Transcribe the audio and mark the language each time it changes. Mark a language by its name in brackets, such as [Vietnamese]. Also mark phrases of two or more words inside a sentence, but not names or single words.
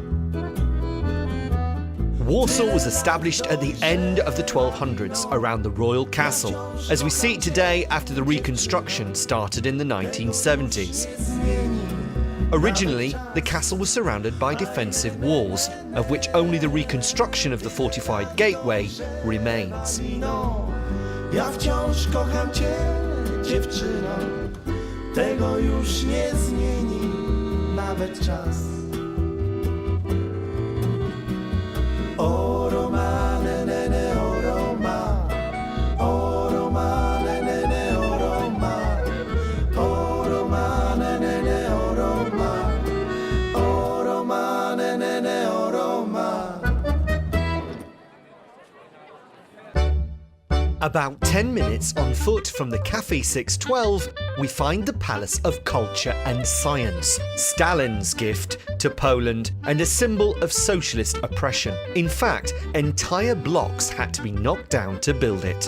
[English] Warsaw was established at the end of the 1200s around the royal castle, as we see it today after the reconstruction started in the 1970s. Originally, the castle was surrounded by defensive walls, of which only the reconstruction of the fortified gateway remains. [Polish] Ja wciąż kocham cię, dziewczyno, tego już nie zmieni nawet czas. O Roma, ne, o Roma, o Roma, ne, o Roma, o Roma, ne, o Roma, o Roma, ne, o Roma. [English] About 10 minutes on foot from the Café 612, we find the Palace of Culture and Science, Stalin's gift to Poland and a symbol of socialist oppression. In fact, entire blocks had to be knocked down to build it.